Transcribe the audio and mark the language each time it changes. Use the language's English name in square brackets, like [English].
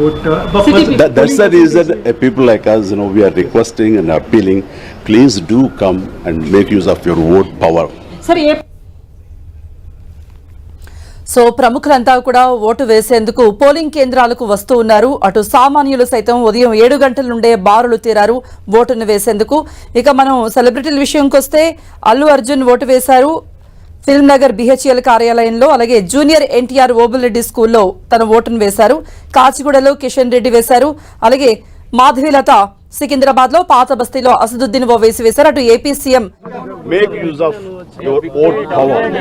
[English] That's the reason people like us, we are requesting and appealing, please do come and make use of your vote power. [Telugu] So ప్రముఖులంతా కూడా vote వేసేందుకు polling కేంద్రాలకు వస్తూ ఉన్నారు. అటు సామాన్యులు సైతం ఉదయం 7 గంటల నుండే బారులు తీరారు ఓటును వేసేందుకు. ఇక మనం సెలబ్రిటీల విషయంకి వస్తే అల్లు అర్జున్ ఓటు వేశారు ఫిల్మ్ నగర్ BHEL కార్యాలయంలో. అలాగే జూనియర్ NTR ఓబుల్రెడ్డి స్కూల్లో తన ఓటును వేశారు. కాచిగూడలో కిషన్ రెడ్డి వేశారు. అలాగే మాధవీలత సికింద్రాబాద్ లో పాత బస్తీలో అసదుద్దీన్ ఓవైసీ వేశారు. అటు AP CM [English] Make use of your own power.